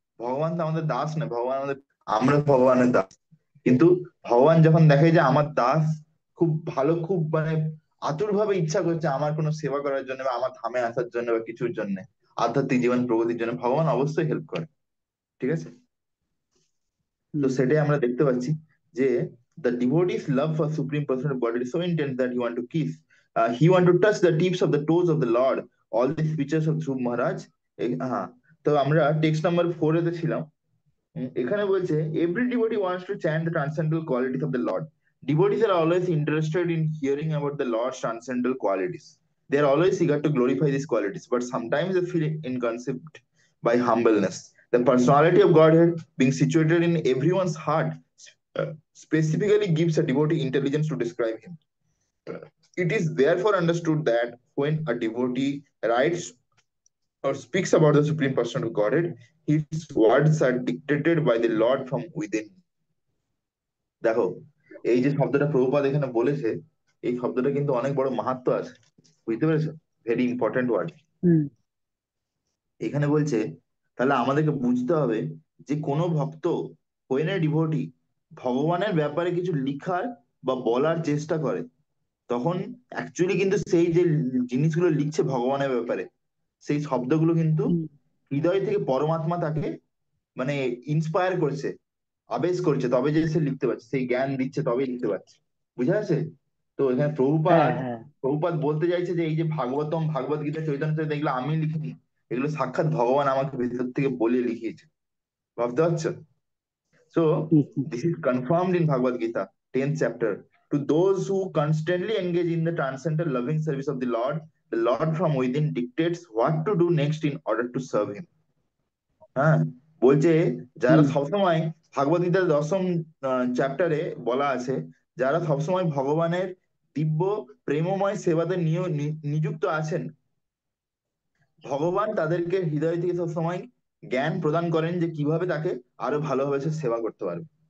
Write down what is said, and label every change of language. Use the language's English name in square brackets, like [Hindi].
[Bangla] ভগবান তো আমাদের দাস না, ভগবান আমাদের, আমরা ভগবানের দাস। কিন্তু ভগবান যখন দেখে যে আমার দাস খুব ভালো, খুব মানে আতুর ভাবে ইচ্ছা করছে আমার কোনো সেবা করার জন্য বা আমার ধামে আসার জন্য বা কিছুর জন্য, আধ্যাত্মিক জীবন প্রগতির জন্য, ভগবান অবশ্যই হেল্প করে। ঠিক আছে। তো হুম সেটাই আমরা দেখতে পাচ্ছি যে [English] the devotee's love for supreme person of God is so intense that he want to kiss, he want to touch the tips of the toes of the Lord. All these features of Dhruv Maharaj. [Bangla] হ্যাঁ। তো আমরা text number 4 এতে ছিলাম। এখানে বলছে [English] every devotee wants to chant the transcendental qualities of the Lord. Devotees are always interested in hearing about the Lord's transcendental qualities. They are always eager to glorify these qualities, but sometimes they feel inconceived by humbleness. The personality of Godhead being situated in everyone's heart specifically gives a devotee intelligence to describe him. It is therefore understood that when a devotee writes or speaks about the Supreme Person of Godhead, his words are dictated by the Lord from within. [Bangla] দেখো, এই যে শব্দটা প্রভুপাদ এখানে বলেছে, এই শব্দটা কিন্তু অনেক বড় মাহাত্ম্য আছে, বুঝতে পেরেছো? [English] Very important word. হুম [Bangla] এখানে বলছে তাহলে আমাদেরকে বুঝতে হবে যে কোনো ভক্ত, [English] when a devotee, [Bangla] ভগবানের ব্যাপারে কিছু লিখার বা বলার চেষ্টা করে, তখন অ্যাকচুয়ালি কিন্তু সেই যে জিনিসগুলো লিখছে ভগবানের ব্যাপারে, সেই শব্দগুলো কিন্তু হুম, হৃদয় থেকে পরমাত্মা তাকে মানে ইন্সপায়ার করছে, আবেশ করছে, তবে যে সে লিখতে পারছে, সেই জ্ঞান দিচ্ছে তবেই লিখতে পারছে। বুঝা আছে? তো এখানে হ্যাঁ প্রভুপাদ হ্যাঁ। প্রভুপাদ বলতে চাইছে যে এই যে ভাগবতম, ভাগবত গীতা, চৈতন্য চরিত, এগুলো আমি লিখিনি, এগুলো সাক্ষাৎ ভগবান আমাকে ভেতর থেকে বলে লিখিয়েছে। ভাবতে পারছো? [English] So hmm, hmm, this is confirmed in Bhagavad Gita, 10th chapter. To those who constantly engage in the transcendental loving service of the Lord from within dictates what to do next in order to serve him. [Bangla] হ্যাঁ, বলছে যারা হুম, সবসময় ভাগবত গীতার 10ম চ্যাপ্টারে বলা আছে, যারা সবসময় ভগবানের দিব্য প্রেমময় সেবাতে নিযুক্ত আছেন, ভগবান তাদেরকে হৃদয় থেকে সবসময় জ্ঞান প্রদান করেন যে কিভাবে তাকে আরো ভালোভাবে সে সেবা করতে পারবে।